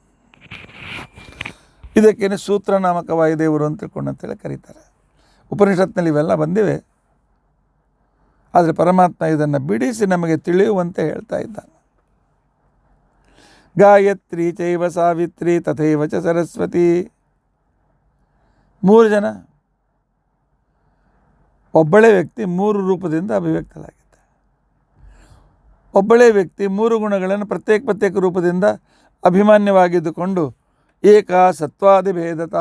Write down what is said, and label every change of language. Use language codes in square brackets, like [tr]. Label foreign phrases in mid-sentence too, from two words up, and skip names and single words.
[kn] ಇದಕ್ಕೇನೆ ಸೂತ್ರ ನಾಮಕ ವಾಯುದೇವರು ಅಂತಿಕೊಂಡಂತೇಳಿ ಕರೀತಾರೆ. ಉಪನಿಷತ್ನಲ್ಲಿ ಇವೆಲ್ಲ ಬಂದಿವೆ. ಆದರೆ ಪರಮಾತ್ಮ ಇದನ್ನು ಬಿಡಿಸಿ ನಮಗೆ ತಿಳಿಯುವಂತೆ ಹೇಳ್ತಾ ಇದ್ದಾನೆ. [sa] ಗಾಯತ್ರಿ ಚೈವ ಸಾವಿತ್ರಿ ತಥೈವ ಚ ಸರಸ್ವತಿ. [kn] ಮೂರು ಜನ, ಒಬ್ಬಳೇ ವ್ಯಕ್ತಿ ಮೂರು ರೂಪದಿಂದ ಅಭಿವ್ಯಕ್ತಲಾಗಿದೆ. ಒಬ್ಬಳೇ ವ್ಯಕ್ತಿ ಮೂರು ಗುಣಗಳನ್ನು ಪ್ರತ್ಯೇಕ ರೂಪದಿಂದ ಅಭಿಮಾನ್ಯವಾಗಿದ್ದುಕೊಂಡು [sa] ಏಕ ಸತ್ವಾದಿ ಭೇದತಃ.